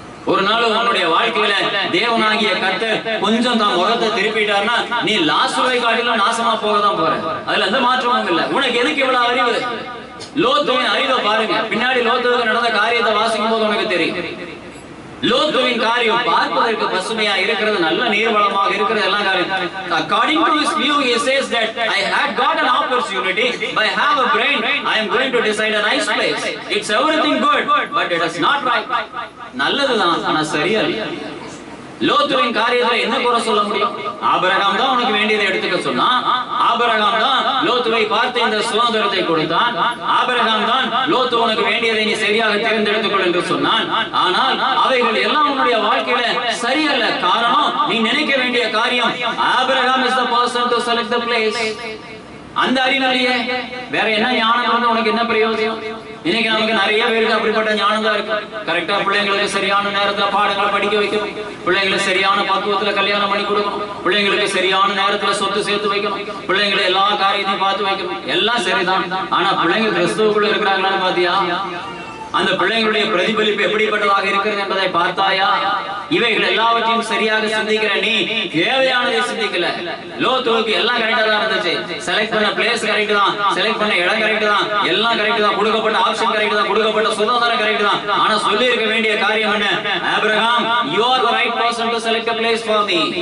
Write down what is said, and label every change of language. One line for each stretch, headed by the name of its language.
Tamil: ஒரு நாள் உன்னுடைய வாழ்க்கையில தேவனாகிய கர்த்தர் கொஞ்சம் தான் முகத்தை திருப்பிட்டார்னா நீ லாசுவை காட்டிலும் நாசமா போகதான் போற. அதுல எந்த மாற்றமும் இல்லை. உனக்கு எதுக்கு இவ்வளவு அறிவு? லோத்துவின் அறிவை பாருங்க. பின்னாடி லோத்துவுக்கு நடந்த காரியத்தை வாசிக்கும் போது உனக்கு தெரியும். லோத்துவின் காரியம் பார்ப்பதற்கு பசுமையா இருக்கிறது, நல்ல நீர்வளமாக இருக்கிறது, எல்லாம் காரியம்.
English: According to his view, he says that I had got an opportunity, I have a brain, I am going to decide a nice place. It's everything good, but it is not right.
Tamil: நல்லதுதான், ஆனா சரியா இல்ல. லோத்துவின் காரியத்துல என்ன குறை சொல்ல முடியும்? Abraham தான் உனக்கு வேண்டியதை எடுத்துக்க சொன்னான். ஆபிரகாம் தான் லோத்துவை பார்த்து இந்த சுதந்திரத்தை கொடுத்தான். ஆபிரகாம் தான் லோத்து உனக்கு வேண்டியதை நீ சரியாக தேர்ந்தெடுத்துக்கொள் என்று சொன்னான். ஆனால் அவைகள் எல்லாம் உன்னுடைய வாழ்க்கையில சரியல்ல. காரணம், நீ நினைக்க வேண்டிய காரியம் Abraham
English: is the person to select the place.
Tamil: அந்த அறிவிலேயே வேற என்ன ஞானம் வந்து உனக்கு என்ன பிரயோஜனம்? இன்னைக்கு நமக்கு நிறைய பேருக்கு அப்படிப்பட்ட ஞானம் தான் இருக்கு. கரெக்டா பிள்ளைங்களுக்கு சரியான நேரத்துல பாடங்களை படிக்க வைக்கணும், பிள்ளைங்களுக்கு சரியான பக்குவத்துல கல்யாணம் பண்ணி கொடுக்கணும், பிள்ளைங்களுக்கு சரியான நேரத்துல சொத்து சேர்த்து வைக்கணும், பிள்ளைங்களை எல்லா காரியத்தையும் பார்த்து வைக்கணும். எல்லாம் சரிதான். ஆனா பிள்ளைங்க கிறிஸ்துவுக்குள்ள இருக்கிறாங்களான்னு பாத்தியா? அந்த பிள்ளைங்களுடைய பிரதிபலிப்பு எப்படிப்பட்டதாக இருக்கிறது என்பதை பார்த்தாயா? இவைகள் எல்லாவற்றையும் சரியாக சிந்திக்கிற நீ தேவையானதை சிந்திக்கல. லோத்துவுக்கு எல்லாம் கரெக்டா தான் இருந்துச்சு. செலக்ட் பண்ண பிளேஸ் கரெக்ட் தான், செலக்ட் பண்ண இடம் கரெக்ட் தான், எல்லாம் கரெக்ட் தான், கொடுக்கப்பட்ட ஆப்ஷன் கரெக்ட் தான், கொடுக்கப்பட்ட சுதந்திரம் கரெக்ட் தான். ஆனா சொல்லி இருக்க வேண்டிய காரியம் என்ன?
English: Abraham, you are the right person to select a place for me.